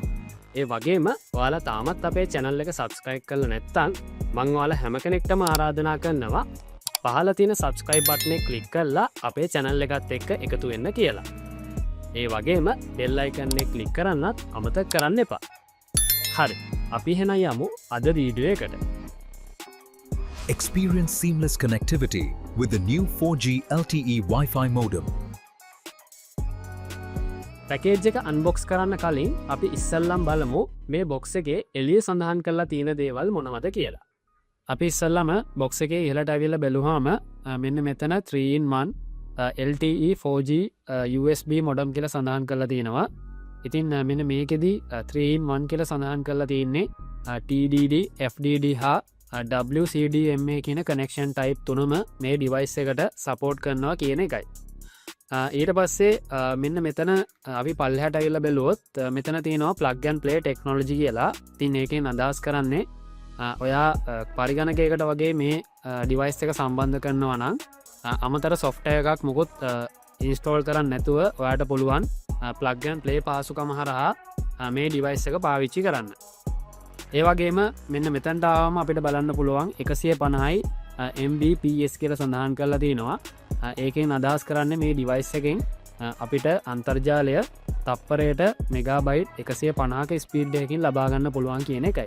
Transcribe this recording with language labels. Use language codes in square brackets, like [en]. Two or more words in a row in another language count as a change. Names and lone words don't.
[si] ඒ වගේම ඔයාලා තාමත් අපේ channel එක subscribe කරලා නැත්නම් මං ඔයාලා හැම කෙනෙක්ටම ආරාධනා කරනවා පහල තියෙන [en] subscribe button [si] එක click කරලා අපේ channel එකත් එක්ක එකතු වෙන්න කියලා. ඒ වගේම [en] bell icon [si] එක click කරන්නත් අමතක කරන්න එපා. හරි. අපි එහෙනම් යමු අද වීඩියෝ එකට. [en] Experience seamless connectivity with the new 4G LTE Wi-Fi modem. [si] පැකේජ් එක අන්බොක්ස් කරන්න කලින් අපි ඉස්සල්ලම් බලමු මේ බොක්ස් එකේ එළිය සඳහන් කරලා තියෙන දේවල් මොනවද කියලා. අපි ඉස්සල්ලාම බොක්ස් එකේ ඉහළට ඇවිල්ලා බැලුවාම මෙන්න මෙතන [en] 3-in-1 LTE 4G USB modem [si] කියලා සඳහන් කරලා තියෙනවා. ඉතින් මෙන්න මේකෙදි 3-in-1 කියලා සඳහන් කරලා තියෙන්නේ TDD, FDD හා WCDMA කියන [en] connection type [si] තුනම මේ device එකට support කරනවා කියන එකයි. ඊට පස්සේ මෙන්න මෙතන අපි පල්ලෙහාට ඇවිල්ලා බැලුවොත් මෙතන තියෙනවා [en] plug and play technology [si] කියලා. ඉතින් ඒකෙන් අදහස් කරන්නේ ඔයා පරිගණකයකට වගේ මේ ඩිවයිස් එක සම්බන්ධ කරනවා නම් අමතර software එකක් මොකොත් install කරන්න නැතුව ඔයාට පුළුවන් [en] plug and play [si] පාසුකම හරහා මේ ඩිවයිස් එක පාවිච්චි කරන්න. ඒ වගේම මෙන්න මෙතනට ආවම අපිට බලන්න පුළුවන් 150යි Mbps කියලා සඳහන් කරලා තියෙනවා. ඒකෙන් අදහස් කරන්නේ මේ ඩිවයිස් එකෙන් අපිට අන්තර්ජාලය තප්පරයට මෙගාබයිට් 150ක ස්පීඩ් එකකින් ලබා ගන්න පුළුවන් කියන එකයි.